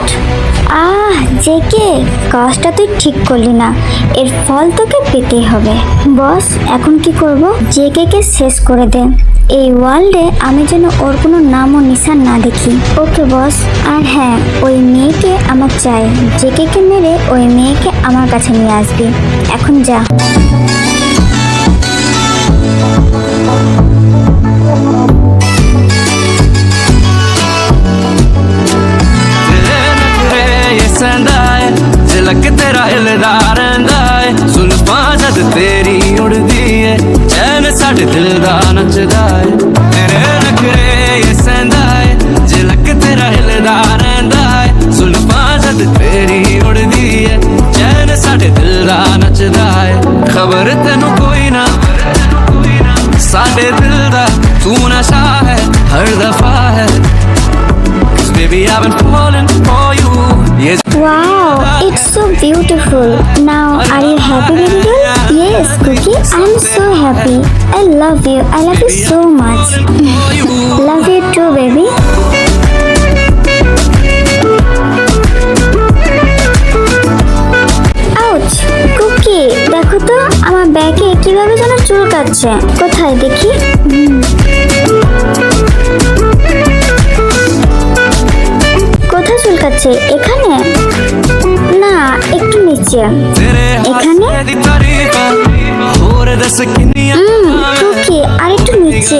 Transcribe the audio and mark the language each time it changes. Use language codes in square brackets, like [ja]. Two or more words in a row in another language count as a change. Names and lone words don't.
[bn] জেকে, কাজটা তুই ঠিক করলি না, এর ফল তোকে পেতেই হবে। বস, এখন কি করব? জেকে শেষ করে দে, এই ওয়ার্ল্ডে আমি যেন ওর কোনো নাম ও নিশান না দেখি। ওকে বস। আর হ্যাঁ, ওই মেয়েকে আমার চাই, জেকে মেরে ওই মেয়েকে আমার কাছে নিয়ে আসবি। এখন যা। [pa] ਝਲਕ ਤੇਰਾ ਹਿਲਦਾ ਰਹਿੰਦਾ ਹੈ, ਜ਼ੁਲਫ਼ਾਂ ਜਦ ਤੇਰੀ ਉੱਡਦੀ ਹੈ, ਚੈਨ ਸਾਡੇ ਦਿਲ ਦਾ ਨੱਚਦਾ ਹੈ, ਤੇਰੇ ਨਖਰੇ ਯੇ ਸਹਿੰਦਾ ਹੈ, ਝਲਕ ਤੇਰਾ ਹਿਲਦਾ ਰਹਿੰਦਾ ਹੈ, ਜ਼ੁਲਫ਼ਾਂ ਜਦ ਤੇਰੀ ਉੱਡਦੀ ਹੈ, ਚੈਨ ਸਾਡੇ ਦਿਲ ਦਾ ਨੱਚਦਾ ਹੈ। ਖ਼ਬਰ ਤੈਨੂੰ ਕੋਈ ਨਾ, ਸਾਡੇ ਦਿਲ ਦਾ ਤੂੰ ਨਸ਼ਾ ਹੈ, ਹਰ ਦਫ਼ਾ ਹੈ, [en] baby I've been falling for you, yes. Wow, it's so beautiful. Now, are you happy, baby girl? Yes, Cookie, I'm so happy. I love you. I love you so much. Love you too, baby. Ouch, Cookie, [bn] দেখো তো আমার ব্যাগে কিভাবে যেন চুলকাচ্ছে। কোথায় দেখি? কোথায় চুলকাচ্ছে? এখানে না, একটু নিচে। এখানে? কুকি, আর একটু নিচে।